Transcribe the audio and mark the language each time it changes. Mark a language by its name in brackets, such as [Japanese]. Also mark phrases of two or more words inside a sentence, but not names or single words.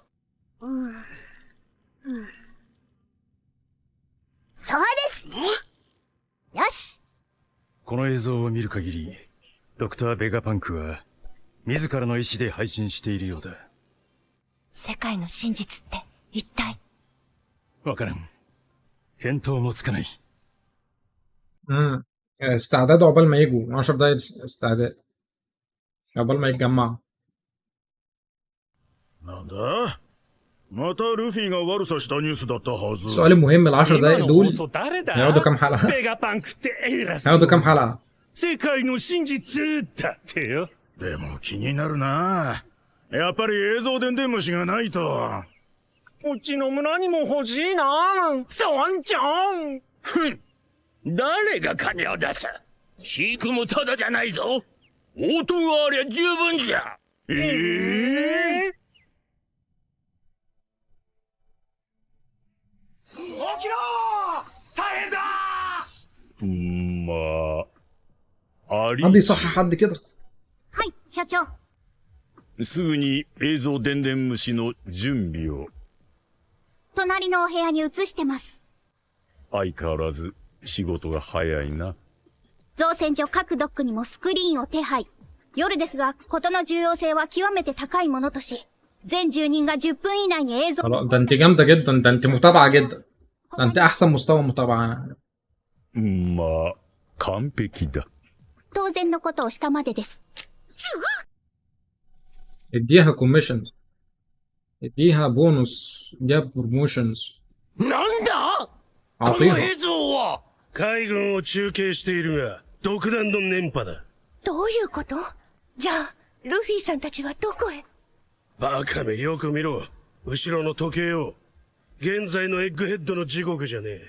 [Japanese] そうですね。よし。この映像を見る限り、ドクターベガパンクは自らの意思で配信しているようだ。世界の真実って一体？わからん。見当もつかない。 [Arabic] استعداد عقبال ما يجوا 10 دقايق استعداد عقبال ما يتجمعوا. [Japanese] なんだまたルフィが悪さしたニュースだったはず。 [Arabic] السؤال المهم ال10 دقايق دول [Japanese] 誰だ？ [Arabic] هيقعدوا كام حلقة؟ [Japanese] ベガパンクって偉そう。 [Arabic] هيقعدوا كام حلقة؟ [Japanese] 世界の真実だってよ。でも気になるな。やっぱり映像電電虫がないと。うちの村にも欲しいな。村長。ふん。誰が金を出す？飼育もただじゃないぞ。音がありゃ十分じゃ。起きろ！大変だ！まあ、あり [Arabic] حد يصحح حد كده. [Japanese] はい、社長。すぐに映像電電虫の準備を。隣のお部屋に移してます。相変わらず仕事が早いな。造船所各ドックにもスクリーンを手配。夜ですが、事の重要性は極めて高いものとし、全住人が10分以内に映像 [Arabic] خلاص ده انت جامدة جدا، ده انت متابعة جدا، ده انت احسن مستوى متابعة. [Japanese] まあ、完璧だ。当然のことをしたまでです。 [Arabic] اديها كوميشن، اديها بونص، اديها بروموشنز. [Japanese] なんだ？この [Arabic] اعطيها. [Japanese] 映像は海軍を中継しているが、独断の電波だ。どういうこと？じゃあ、ルフィさんたちはどこへ？バカめよく見ろ。後ろの時計を。現在のエッグヘッドの時刻じゃねえ。